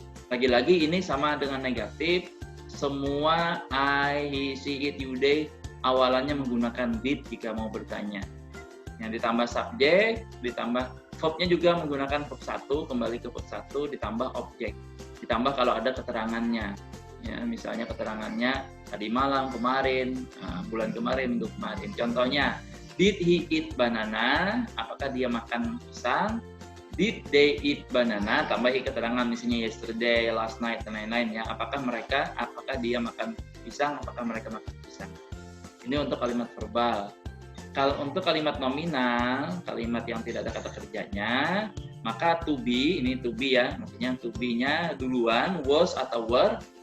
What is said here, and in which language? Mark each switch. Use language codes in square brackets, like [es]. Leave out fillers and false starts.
[id] Lagi-lagi ini sama dengan negatif, semua I, he, she, it, you, they awalannya menggunakan did jika mau bertanya. Yang ditambah subjek, ditambah verbnya juga menggunakan verb 1, kembali ke verb 1, ditambah objek. Ditambah kalau ada keterangannya. Ya, misalnya keterangannya tadi malam, kemarin, bulan kemarin, minggu kemarin. [en] Contohnya, did he eat banana? [id] Apakah dia makan pisang? [en] Did they eat banana? [id] Tambahi keterangan misalnya [en] yesterday, last night, [id] dan lain-lain ya. Apakah dia makan pisang? Apakah mereka makan pisang? Ini untuk kalimat verbal. Kalau untuk kalimat nominal, kalimat yang tidak ada kata kerjanya, maka to be, ini to be ya, maksudnya to be-nya duluan, was atau were.